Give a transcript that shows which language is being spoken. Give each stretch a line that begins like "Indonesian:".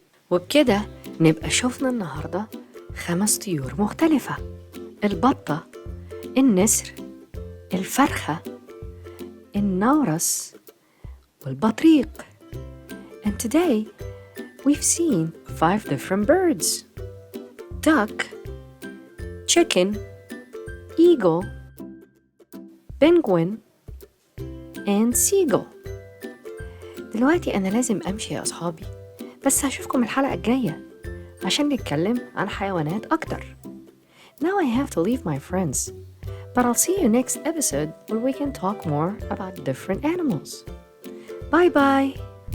Arabic: وبكده نبقى شوفنا النهاردة 5 طيور مختلفة. البطة النسر، الفرخة، النورس والبطريق.
English: And today we've seen 5 different birds: duck, chicken, eagle, penguin and seagull.
Arabic: دلوقتي أنا لازم أمشي يا أصحابي، بس هشوفكم الحلقة الجاية عشان نتكلم عن حيوانات أكتر.
English: Now I have to leave my friends, but I'll see you next episode where we can talk more about different animals. Bye bye!